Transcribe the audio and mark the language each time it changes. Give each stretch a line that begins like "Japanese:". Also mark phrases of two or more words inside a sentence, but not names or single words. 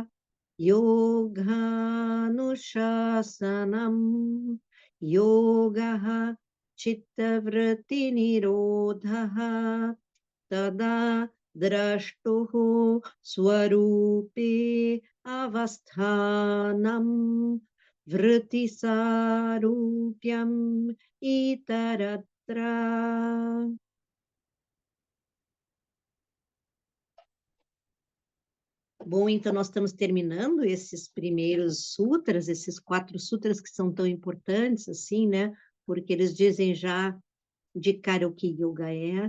Sanskrit: Yoganushasanam Yogaha Chittavritti Nirodhaha Tada Drashtuhu Swarupe Avasthanam Vritti Sarupyam Itaratra
Portuguese: Bom, então nós estamos terminando esses primeiros sutras, esses 4 sutras que são tão importantes, assim, né? Porque eles dizem já de cara o que yoga é.